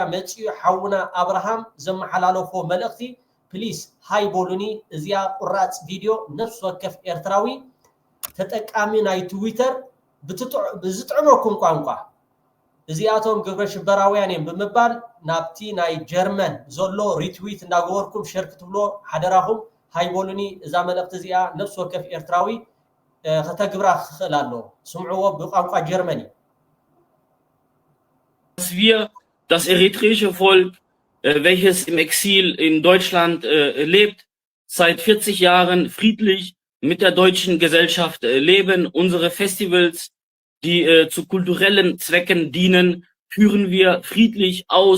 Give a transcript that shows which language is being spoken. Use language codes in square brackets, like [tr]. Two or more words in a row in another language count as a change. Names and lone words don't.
[ti] መፅኡ ሓውና ኣብርሃም ዘመሓላለፎ መልእኽቲ ፕሊስ ሃይ ቦሉኒ እዚኣ ቁራፅ ቪድዮ ነፍሲ ወከፍ ኤርትራዊ ተጠቃሚ ናይ ትዊተር ብዝጥዕመኩም ቋንቋ እዚኣቶም ግብረ ሽበራውያን እዮም ብምባል ናብቲ ናይ ጀርመን ዘሎ ሪትዊት እንዳገበርኩም ሸር ክትብሎ ሓደራኹም ሃይ ቦሉኒ እዛ መልእኽቲ እዚኣ ነፍሲ ወከፍ ኤርትራዊ ከተግብራ ክኽእል ኣለዎ ስምዕዎ ብቋንቋ ጀርመኒ [de] dass wir das eritreische Volk, welches im Exil in Deutschland lebt, seit 40 Jahren friedlich mit der deutschen Gesellschaft leben. Unsere Festivals, die zu kulturellen Zwecken dienen, führen wir friedlich aus.